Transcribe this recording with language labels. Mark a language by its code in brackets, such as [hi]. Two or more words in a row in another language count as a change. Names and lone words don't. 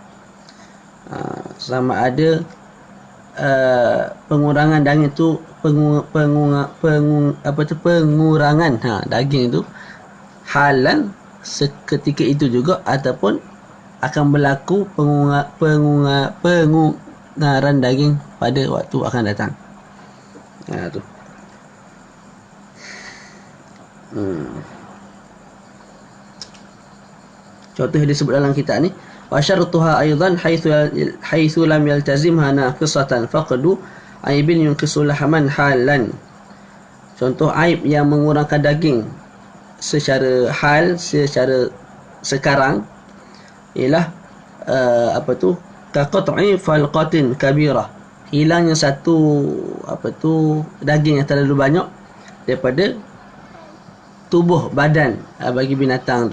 [ms] Sama ada pengurangan daging tu pengurangan daging tu halan seketika itu juga, ataupun akan berlaku pengurangan daging pada waktu akan datang. Tu. Contoh yang disebut dalam kitab ni, [ar] وشرطها أيضا حيث لم يلتزمها ناقصة فقد عيب ينقص لحما حالا. [ms] Contoh aib yang mengurangkan daging secara hal, secara sekarang, ialah [ar] كقطع فلقة كبيرة, [ms] hilangnya satu daging yang terlalu banyak daripada tubuh badan bagi binatang tu.